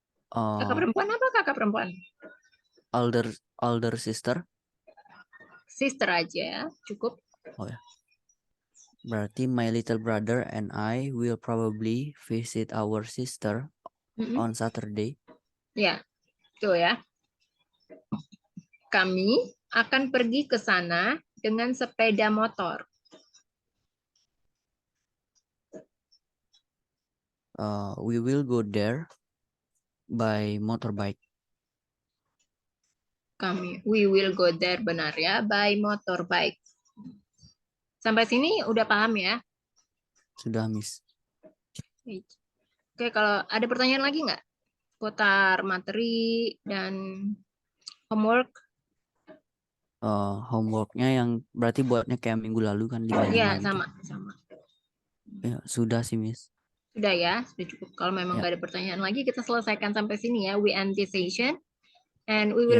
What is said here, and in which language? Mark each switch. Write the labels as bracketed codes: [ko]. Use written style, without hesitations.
[id] Kakak perempuan apa kakak perempuan? [en] older sister. [id] Sister aja, cukup. Oh ya. Berarti [en] my little brother and I will probably visit our sister on Saturday. [id] Ya, tuh ya. Kami akan pergi ke sana dengan sepeda motor. [en] We will go there by motorbike. We will go there, [id] benar ya, [en] by motorbike. [id] Sampai sini udah paham ya? Sudah, Miss. Oke, kalau ada pertanyaan lagi nggak? Putar materi dan homework. Homeworknya yang berarti buatnya kayak minggu lalu kan 5 Iya, gitu. sama. Ya, sudah sih, Miss. Sudah ya, sudah cukup. Kalau memang nggak ada pertanyaan lagi, kita selesaikan sampai sini ya. [en] We end this session, and we will